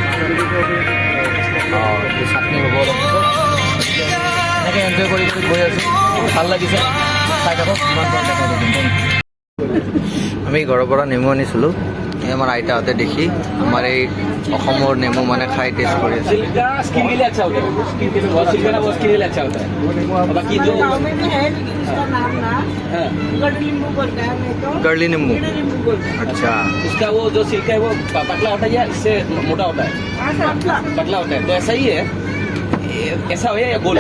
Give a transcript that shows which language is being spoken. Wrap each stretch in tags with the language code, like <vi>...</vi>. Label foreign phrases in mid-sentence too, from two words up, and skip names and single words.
<as>চাটনি হ'ব অলপ এনেকৈ এনজয় কৰি কৰি গৈ আছোঁ ভাল লাগিছে চাই থাকক কিমান পৰা দেখাই দিম আমি ঘৰৰ পৰা নেমু আনিছিলোঁ এই আমাৰ আইতাহঁতে দেখি আমাৰ এই অসমৰ নেমু মানে খাই টেষ্ট কৰি আছে</as> <hi>सिल्का स्किन के लिए अच्छा होता है और सिल्का ना वो स्किन के लिए अच्छा होता है बाकी जो गाँव में भी है लेकिन इसका नाम ना हाँ, गढ़ नींबू बोलता है मैं तो गर्ली नींबू गढ़ नींबू बोलता है अच्छा उसका वो जो सिल्का है वो पतला होता है या इससे मोटा होता है हाँ सापला पतला होता है तो ऐसा ही है ऐसा हो या गोल है</hi>